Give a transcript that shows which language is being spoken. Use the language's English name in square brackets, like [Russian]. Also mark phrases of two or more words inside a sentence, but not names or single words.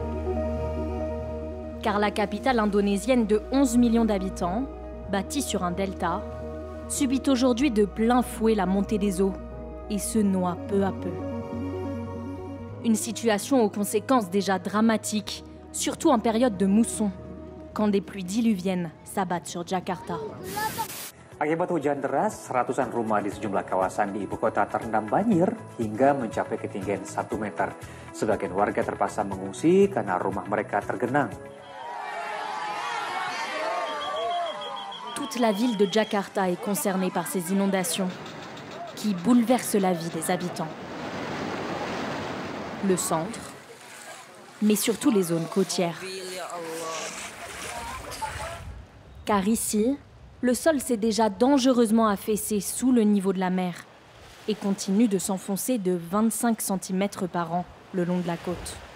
[French] Car la capitale indonésienne de 11 millions d'habitants, bâtie sur un delta, subit aujourd'hui de plein fouet la montée des eaux et se noie peu à peu. Une situation aux conséquences déjà dramatiques, surtout en période de mousson, quand des pluies diluviennes s'abattent sur Jakarta. [Indonesian] Akibat hujan deras, ratusan rumah di sejumlah kawasan di ibu kota terendam banjir hingga mencapai ketinggian 1 meter. Sebagian warga terpaksa mengungsi karena rumah mereka tergenang. [French] Toute la ville de Jakarta est concernée par ces inondations qui bouleversent la vie des habitants. Le centre, mais surtout les zones côtières. Car ici, le sol s'est déjà dangereusement affaissé sous le niveau de la mer et continue de s'enfoncer de 25 cm par an le long de la côte.